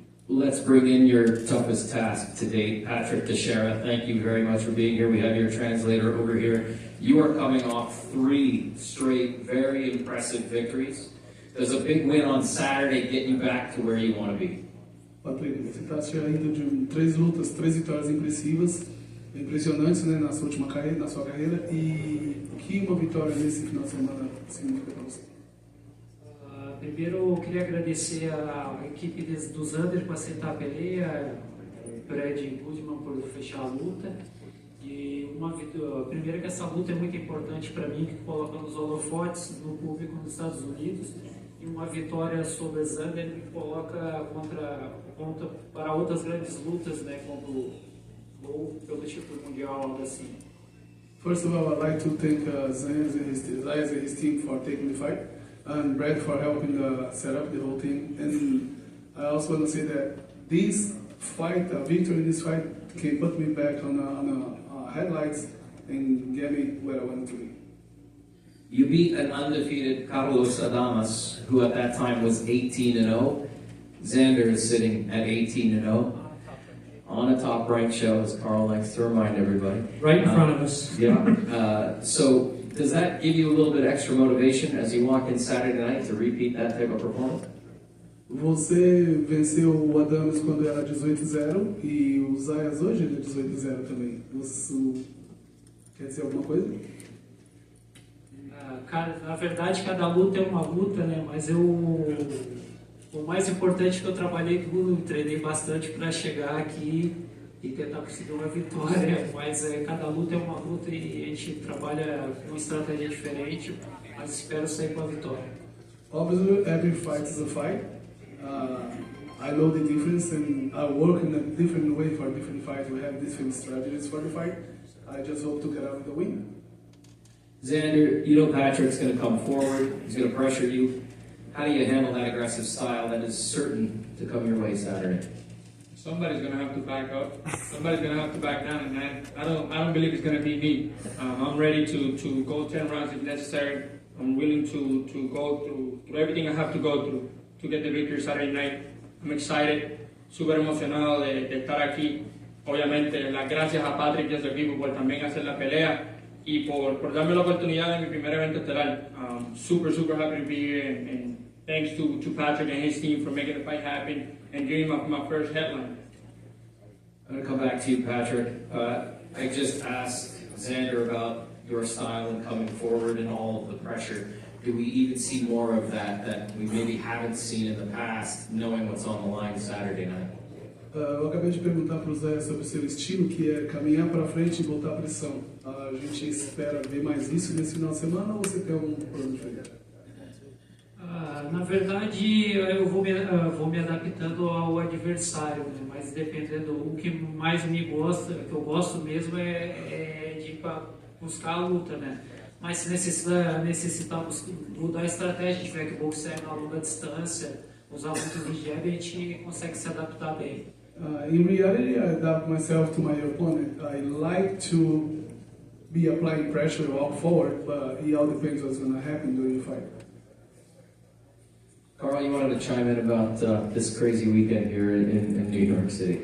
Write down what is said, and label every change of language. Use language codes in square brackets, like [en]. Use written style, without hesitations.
[en] Let's bring in your toughest task to date, Patrick Teixeira. Thank you very much for being here. We have your translator over here. You are coming off 3 straight, very impressive victories. Does a big win on Saturday get you back to where you want to be? [pt] Patrick, você está saindo de 3 lutas, 3 vitórias impressionantes, né, na sua carreira, e o que uma vitória nesse final de semana significa para você? Primeiro, eu queria agradecer a equipe do Xander por aceitar a peleia, o Brad e o Budman por fechar a luta. E primeiro que essa luta é muito importante para mim, que coloca nos holofotes no público nos Estados Unidos. E uma vitória sobre o Xander me coloca contra para outras grandes lutas, né, como ou pelo título mundial, algo assim. [en] First of all, I'd like to thank Zayas and his team for taking the fight, and Brad for helping set up the whole thing. And I also want to say that this fight, victory in this fight, can put me back on headlights and get me where I wanted to be. You beat an undefeated Carlos Adames, who at that time was 18-0. Xander is sitting at 18-0 on a top-ranked show, as Carl likes to remind everybody. Right in front of us. Yeah. So does that give you a little bit extra motivation as you walk in Saturday night to repeat that type of performance? [pt] Você venceu o Adames quando era 18-0 e o Zayas hoje ele é 18-0 também. Isso quer dizer alguma coisa? Na verdade, cada luta é uma luta, né? Mas o mais importante é que eu trabalhei duro, treinei bastante para chegar aqui e tentar conseguir uma vitória. Mas cada luta é uma luta e a gente trabalha com uma estratégia diferente, mas espero sair com a vitória. [en] Obviously, every fight is a fight. I know the difference and I work in a different way for different fights. We have different strategies for the fight. I just hope to get out with the win. Xander, you know Patrick's going to come forward. He's going to pressure you. How do you handle that aggressive style that is certain to come your way Saturday? Somebody's going to have to back up. Somebody's going to have to back down, and I don't believe it's going to be me. I'm ready to go 10 rounds if necessary. I'm willing to go through everything I have to go through to get the victory Saturday night. I'm excited, [es] súper emocionado de estar aquí. Obviamente, las gracias a Patrick y a su equipo por también hacer la pelea y por darme la oportunidad en mi primer evento estelar. [en] Super happy to be here, and thanks to Patrick and his team for making the fight happen and giving my first headline. I'm going to come back to you, Patrick. I just asked Xander about your style and coming forward and all of the pressure. Do we even see more of that we maybe haven't seen in the past, knowing what's on the line Saturday night? [pt] Eu acabei de perguntar para o Zé sobre o seu estilo, que é caminhar para frente e voltar à pressão. A gente espera ver mais isso nesse final de semana ou você tem algum plano diferente? Na verdade, eu vou me adaptando ao adversário, né? Mas dependendo, o que mais me gosta, que eu gosto mesmo é de ir para buscar a luta, né? Mas se necessitar mudar a estratégia, tiver que boxear na longa distância, usar muito de jab, a gente consegue se adaptar bem. [en] In reality, I adapt myself to my opponent. I like to be applying pressure walk forward, but it all depends what's going to happen during the fight. Carl, you wanted to chime in about this crazy weekend here in New York City.